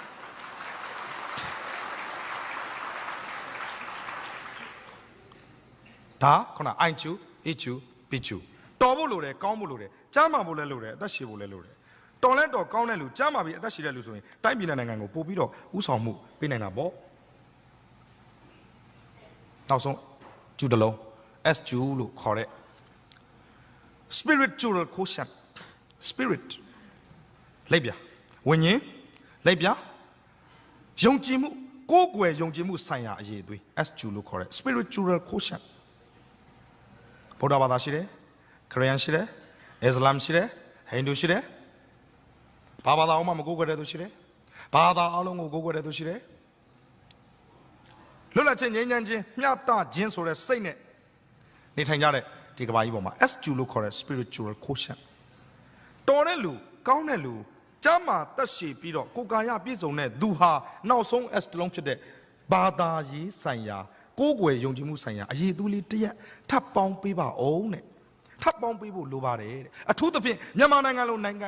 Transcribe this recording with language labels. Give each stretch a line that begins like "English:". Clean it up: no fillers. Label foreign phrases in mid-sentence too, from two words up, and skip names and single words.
Burmese: ဒါခုန IQ EQ PQ တော်ဖို့လိုတယ်ကောင်းဖို့လိုတယ်ကျမ်းမာဖို့လည်းလိုတယ်အသက်ရှည်ဖို့လည်းလိုတယ်တော်လဲတော်ကောင်းတဲ့လူကျမ်းမာပြီးအသက်ရှည်တဲ့လူဆိုရင်တိုင်းပြည်နိုင်ငံကိုပို့ပြီးတော့ဥဆောင်မှုပေးနိုင်တာပေါ့ နောက်ဆုံးကျူတလုံး SQ လို့ခေါ်တဲ့
English: spiritual quotient
Burmese: spirit လက်ပြဝိညာဉ်လက် ပြယုံကြည်မှုကိုယ်ကွယ်ယုံကြည်မှုဆိုင်ရာအရေးအသွေး SQ လို့ခေါ်တဲ့
English: spiritual quotient
Burmese: ဗုဒ္ဓဘာသာရှိတယ်ခရစ်ယာန်ရှိတယ်အစ္စလာမ်ရှိတယ်ဟိန္ဒူရှိတယ်ဘာသာအောင်မှမကိုးကွယ်တဲ့သူရှိတယ်ဘာသာအလုံးကိုကိုးကွယ်တဲ့သူရှိတယ်လွတ်လ ပ်ခြင်းငြိမ်းချမ်းခြင်းမျှတခြင်းဆိုတဲ့စိတ်နဲ့နေထိုင်ကြတဲ့ဒီကဘာကြီးပေါ်မှာ SQ လို့ခေါ်တဲ့
English: spiritual quotient
Burmese: တော်တဲ့လူကောင်းတဲ့လူကျမ်းမာသက်ရှည်ပြီးတော့ကိုယ်ကာယပြည့်စုံတဲ့သူဟာနောက်ဆုံး S တလုံးဖြစ် တဲ့ဘာသာရေးဆိုင်ရာကိုယ်ကွယ်ယုံကြည်မှုဆိုင်ရာအရေးအသွေးလေးတစ်ရက်ထပ်ပေါင်းပေးပါအောင်တဲ့ထပ်ပေါင်းပေးဖို့လိုပါတယ်တဲ့အထူးသဖြင့်မြန်မာနိုင်ငံလိုနိုင်ငံ